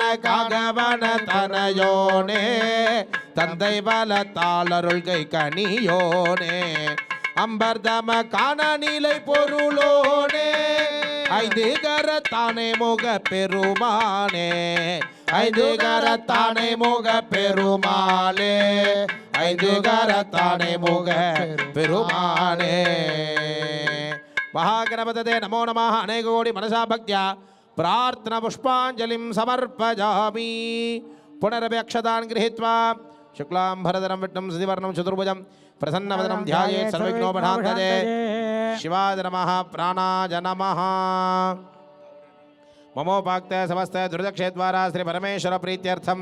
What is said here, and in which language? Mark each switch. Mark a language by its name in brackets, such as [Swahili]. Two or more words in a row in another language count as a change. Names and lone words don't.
[Tamil] காகவன தனையோனே தந்தை பலத்தாளருள்கை கனியோனே அம்பர்தம காண நிலை பொருளோனே ஐந்து கரத்தானே முக பெருமானே ஐந்து கரத்தானே முக பெருமாளே ஐந்து கரத்தானே முக பெருமானே [Sanskrit] महागणपतये नमो नमः अनेक कोटि मनसा भक्त्या प्रार्थना पुष्पांजलिं समर्पयामि पुनरपि अक्षतान् गृहीत्वा शुक्लां भरधरं विष्णुं शशिवर्णं चतुर्भुजं प्रसन्नवदनं ध्यायेत् सर्वविघ्नोपशान्तये शिवाय नमः प्राणाय नमः ममोपाक्ते समस्ते दुर्दक्षेद्वारा श्री परमेश्वर प्रीत्यर्थं